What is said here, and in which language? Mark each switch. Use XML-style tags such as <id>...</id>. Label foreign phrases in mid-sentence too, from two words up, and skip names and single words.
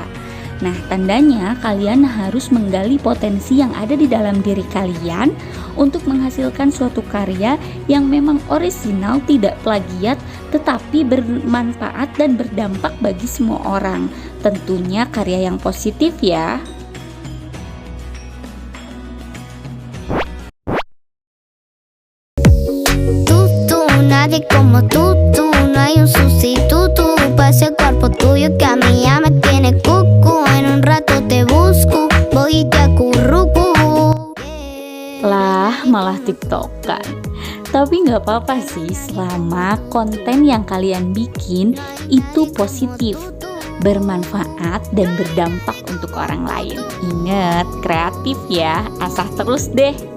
<id>Nah, tandanya kalian harus menggali potensi yang ada di dalam diri kalian untuk menghasilkan suatu karya yang memang orisinal, tidak plagiat, tetapi bermanfaat dan berdampak bagi semua orang. Tentunya karya yang positif ya.</id> <es>Nadie como tú, no hay un sustituto para ese cuerpo tuyo que a mí ya me tiene cucu. En un rato te busco, voy y te acurruco.</es> <id>Lah, malah tiktokan. Tapi nggak apa-apa sih selama konten yang kalian bikin itu positif, bermanfaat, dan berdampak untuk orang lain. Ingat, kreatif ya, asah terus deh.</id>